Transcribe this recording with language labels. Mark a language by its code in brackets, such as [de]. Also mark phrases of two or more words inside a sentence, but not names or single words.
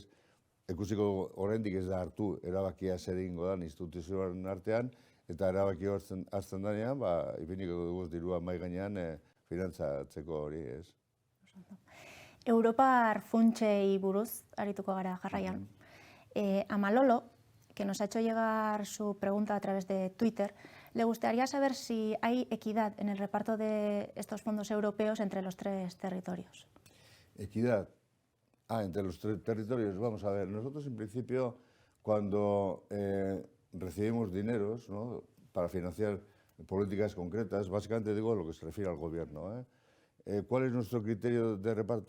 [eu] Ikusiko dugu oraindik ez da hartu erabakia zer egingo den instituzioaren artean, eta erabaki hartzen denean, ipiniko dugu dirua mahai gainean finantzatzeko hori, ez? Europar funtsei buruz arituko gara jarraian. [es] A Malolo, que nos ha hecho llegar su pregunta a través de Twitter, le gustaría saber si hay equidad en el reparto de estos fondos europeos entre los 3 territorios. Equidad. Entre los 3 territorios. Vamos a ver, nosotros en principio cuando recibimos dineros, ¿no?, para financiar políticas concretas, básicamente digo lo que se refiere al gobierno, ¿cuál es nuestro criterio de reparto?